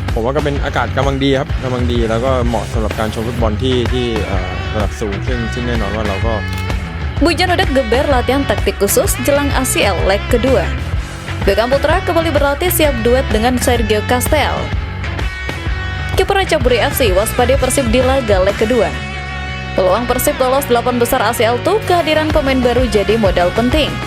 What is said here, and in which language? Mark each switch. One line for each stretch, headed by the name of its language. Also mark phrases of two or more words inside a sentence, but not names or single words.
Thai: ผมว่าก็เป็นอากาศกำลังดีครับกำลังดีแล้วก็เหมาะสำหรับการชมฟุตบอลที่ระดับสูงซึ่งแน่นอนว่าเราก็
Indonesian: Bojan Hodak geber latihan taktik khusus jelang ACL leg kedua. Beckham Putra kembali berlatih siap duet dengan Sergio Castel. Kiper Ratchaburi FC waspada Persib di laga leg kedua. Peluang Persib lolos 8 besar ACL tuh kehadiran pemain baru jadi modal penting.